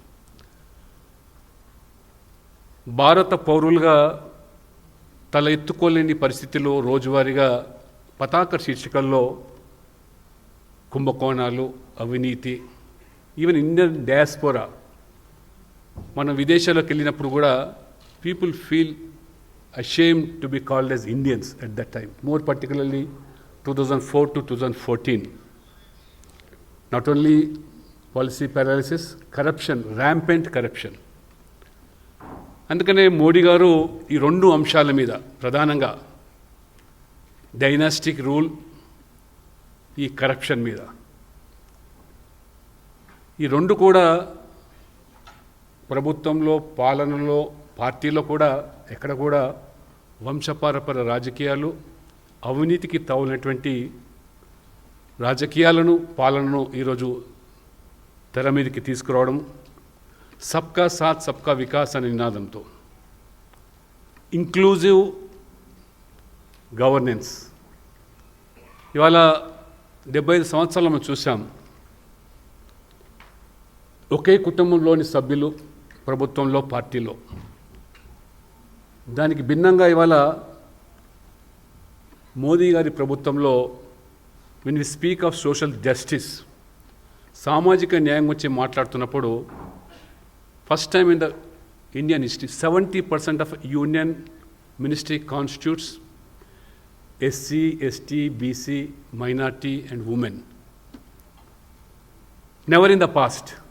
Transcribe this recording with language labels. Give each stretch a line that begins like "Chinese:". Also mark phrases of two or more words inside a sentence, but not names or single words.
Telugu: భారత పౌరులుగా తల ఎత్తుకోలేని పరిస్థితిలో రోజువారీగా పతాక శీర్షికల్లో కుంభకోణాలు, అవినీతి,
English: even Indian diaspora,
Telugu: మనం విదేశాలకు వెళ్ళినప్పుడు కూడా
English: people feel ashamed to be called as Indians at that time, more particularly 2004 to 2014. Not only policy paralysis, corruption, rampant corruption.
Telugu: అందుకనే మోడీ గారు ఈ రెండు అంశాల మీద ప్రధానంగా
English: dynastic rule,
Telugu: ఈ కరప్షన్ మీద, ఈ రెండు కూడా ప్రభుత్వంలో, పాలనలో, పార్టీలో కూడా ఎక్కడ కూడా వంశపారపర రాజకీయాలు, అవినీతికి తావునటువంటి రాజకీయాలను, పాలనను ఈరోజు తెర మీదకి తీసుకురావడం,
Hindi: सबका साथ सबका विकास
Telugu: అనే నినాదంతో
English: inclusive governance.
Telugu: ఇవాళ 75 సంవత్సరాలు మనం చూసాం, ఒకే కుటుంబంలోని సభ్యులు ప్రభుత్వంలో, పార్టీలో. దానికి భిన్నంగా ఇవాళ మోదీ గారి ప్రభుత్వంలో
English: when we speak of social justice,
Telugu: సామాజిక న్యాయం గురించి మాట్లాడుతున్నప్పుడు
English: first time in the Indian history 70% of Union Ministry constitutes SC, ST, BC, minority and women. never in the past.